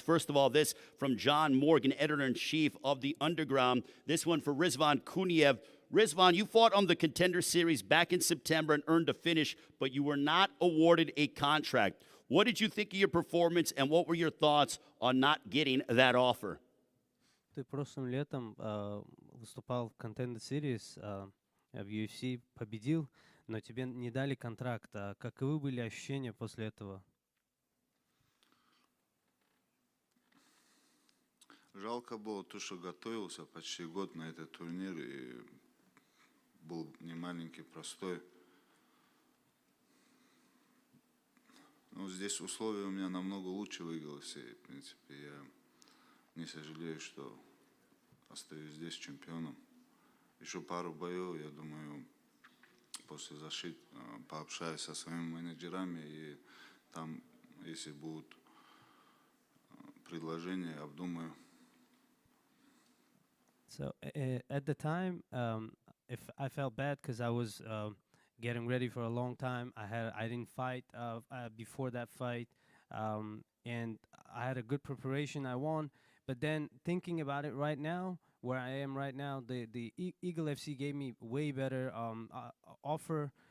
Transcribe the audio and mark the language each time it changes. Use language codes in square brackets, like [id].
[en] First of all, this from John Morgan, editor-in-chief of The Underground. This one for Rizvan Kuniev. Rizvan, you fought on the Contender Series back in September and earned a finish, but you were not awarded a contract. What did you think of your performance, and what were your thoughts on not getting that offer? [ru] Ты прошлым летом выступал в Contender Series, в UFC, победил, но тебе не дали контракт. Каковы были ощущения после этого? Жалко было то, что готовился почти год на этот турнир, и был не маленький, простой. Но здесь условия у меня намного лучше в UFC. В принципе, я не сожалею, что остаюсь здесь чемпионом. Еще пару боев, я думаю, после защиты пообщаюсь со своими менеджерами, и там, если будут предложения, обдумаю. [en] So at the time, if I felt bad because I was getting ready for a long time. I didn't fight before that fight, and I had a good preparation. I won, but then thinking about it right now, where I am right now, the Eagle FC gave me way better offer.